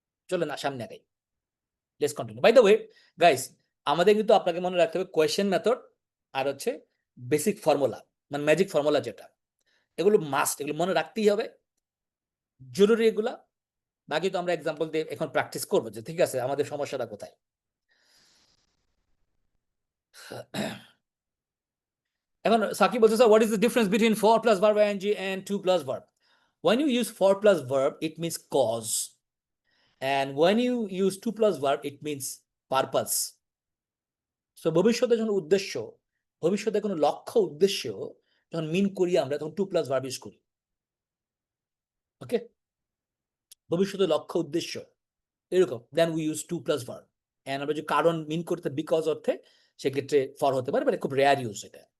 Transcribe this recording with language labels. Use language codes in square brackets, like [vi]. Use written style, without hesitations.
[bn] চলে না সামনে আগাই, [en] Let's continue. By the way guys, [bn] আমাদের কিন্তু আপনাকে মনে রাখতে হবে কোয়েশ্চেন মেথড আর হচ্ছে বেসিক ফর্মুলা, মানে ম্যাজিক ফর্মুলা যেটা, এগুলো মাস্ট, এগুলো মনে রাখতেই হবে, জরুরি এগুলা। বাকি তো আমরা এক্সাম্পল দিয়ে এখন প্র্যাকটিস করবো যে ঠিক আছে আমাদের সমস্যাটা কোথায়। এখন সাকিব বলছে sir [en] What is the difference between for plus verb ING and to plus verb? When you use for plus verb, it means cause. And when you use to plus verb, it means purpose. [bn] So ভবিষ্যতে যখন উদ্দেশ্য, ভবিষ্যতে কোনো লক্ষ্য উদ্দেশ্য যখন মিন করি আমরা, তখন টু প্লাস ভার্ব ইউজ করি। [en] okay, [bn] ভবিষ্যতে লক্ষ্য উদ্দেশ্য এরকম, [en] Then we use to plus verb. [bn] And আমরা যদি কারণ মিন করতে বিকজ অর্থে, সেক্ষেত্রে ফর হতে পারে, বাট খুব রেয়ার ইউজ এটা।